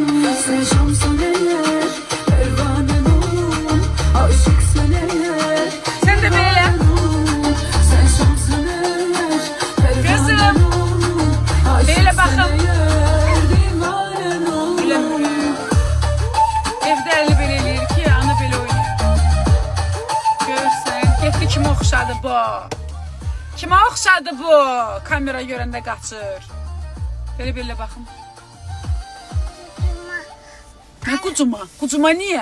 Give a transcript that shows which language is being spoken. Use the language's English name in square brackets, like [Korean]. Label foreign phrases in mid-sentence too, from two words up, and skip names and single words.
[Turkish] Sen şamsın eğer, pervanen oldum. Aşıksın eğer, Sen de böyle. sen şamsın eğer, Kızım. pervanen oldum. Böyle bakın. Divanen oldum. Bilemiyorum. [Azerbaijani] Evdə əli belə eləyir ki, ana belə oynayır. Görürsən, getdi kimə oxşadı bu? Kimə oxşadı bu? Kamera görəndə qaçır. Belə baxın. Nə qucuma? Qucuma niyə?